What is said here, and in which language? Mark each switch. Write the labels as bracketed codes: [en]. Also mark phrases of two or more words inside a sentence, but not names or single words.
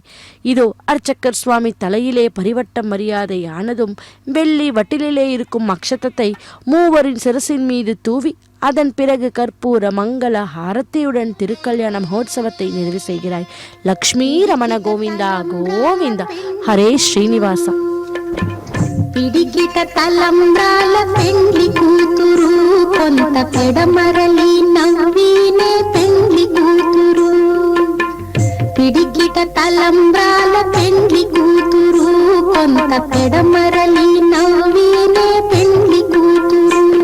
[ta] இதோ அர்ச்சகர் சுவாமி தலையிலே பரிவட்ட மரியாதை ஆனதும் வெள்ளி வட்டிலே இருக்கும் அக்ஷதத்தை மூவரின் சிரசின் மீது தூவி அதன் பிறகு கற்பூர மங்கள ஹாரத்தியுடன் திருக்கல்யாண மகோத்சவத்தை நிறைவு செய்கிறாய். லக்ஷ்மீ ரமண கோவிந்தா கோவிந்தா. ஹரே ஸ்ரீனிவாசா. [te] పిడికిట తలంబ్రాల పెండ్లి కూతురు కొంత పెడమరలి నవ్వినే పెండ్లి కూతురు. పిడికిట తలంబ్రాల పెండ్లి కూతురు కొంత పెడమరలి నవ్వినే పెండ్లి కూతురు.